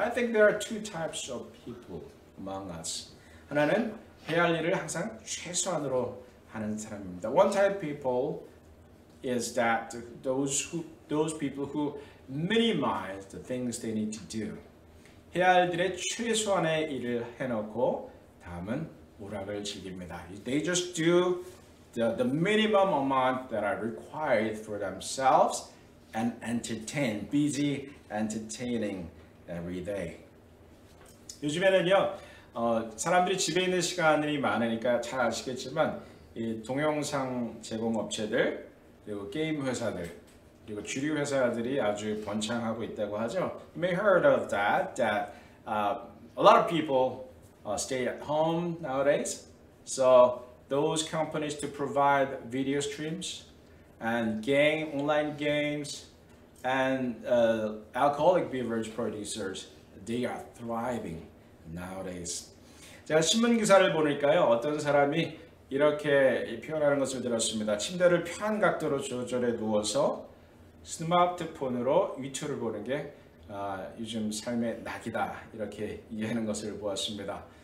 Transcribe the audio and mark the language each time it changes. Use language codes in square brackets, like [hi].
[en] I think there are two types of people among us. [ko] 하나는 해야 할 일을 항상 최소한으로 하는 사람입니다. [en] One type of people is that those people who minimize the things they need to do. [ko] 해야 할 일의 최소한의 일을 해놓고 다음은 오락을 즐깁니다. [en] They just do the minimum amount that are required for themselves and entertain, busy entertaining every day. [ko] 요즘에는요, 사람들이 집에 있는 시간이 많으니까 잘 아시겠지만 이 동영상 제공 업체들 그리고 게임 회사들 그리고 주류 회사들이 아주 번창하고 있다고 하죠. [en] You may heard of that a lot of people stay at home nowadays. So those companies to provide video streams and online games and alcoholic beverage producers, they are thriving nowadays. [ko] 제가 신문 기사를 보니까요, 어떤 사람이 이렇게 표현하는 것을 들었습니다. 침대를 편한 각도로 조절해 누워서 스마트폰으로 유튜브를 보는 게 요즘 삶의 낙이다 이렇게 이해하는 것을 보았습니다.